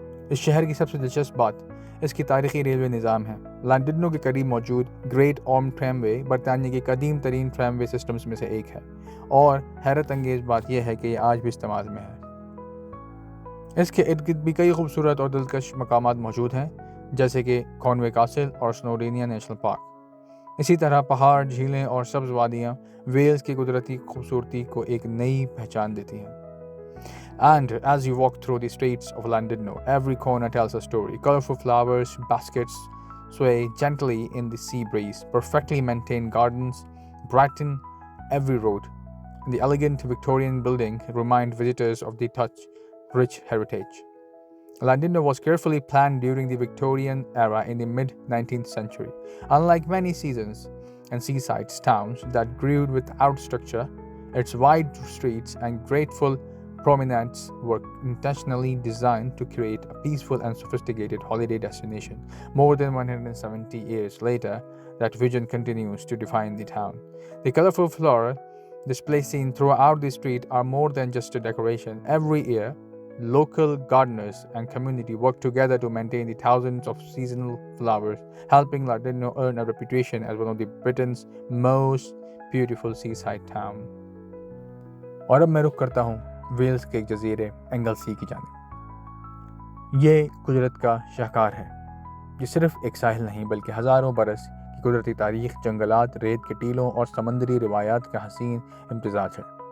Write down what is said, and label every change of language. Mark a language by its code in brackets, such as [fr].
[ur] اس شہر کی سب سے دلچسپ بات اس کی تاریخی ریلوے نظام ہے۔ لانڈنو کے قریب موجود گریٹ آرم ٹریم وے برطانیہ کے قدیم ترین ٹریم وے سسٹمز میں سے ایک ہے، اور حیرت انگیز بات یہ ہے کہ یہ آج بھی استعمال میں ہے۔ اس کے ارد گرد بھی کئی خوبصورت اور دلکش مقامات موجود ہیں، جیسے کہ کانوے کاسل اور سنورینیا نیشنل پارک۔ اسی طرح پہاڑ، جھیلیں اور سبز وادیاں ویلز کی قدرتی خوبصورتی کو ایک نئی پہچان دیتی ہیں۔ [en] And as you walk through the streets of London, every corner tells a story. Colorful flowers, baskets sway gently in the sea breeze. Perfectly maintained gardens brighten every road. The elegant Victorian building remind visitors of the rich heritage. London was carefully planned during the Victorian era in the mid-19th century. Unlike many seaside towns that grew without structure, its wide streets and graceful promenades were intentionally designed to create a peaceful and sophisticated holiday destination. More than 170 years later, that vision continues to define the town. The colorful floral displays seen throughout the street are more than just a decoration. Every year, local gardeners and community work together to maintain the thousands of seasonal flowers, helping London earn a reputation as one of the Britain's most beautiful seaside town. [ur] اور اب میں رخ کرتا ہوں Wales کے ایک جزیرے اینگلسی کی جانب۔ یہ قدرت کا شاہکار ہے، یہ صرف ایک ساحل نہیں بلکہ ہزاروں برس کی قدرتی تاریخ، جنگلات، ریت کے ٹیلوں اور سمندری روایات کا حسین امتزاج ہے۔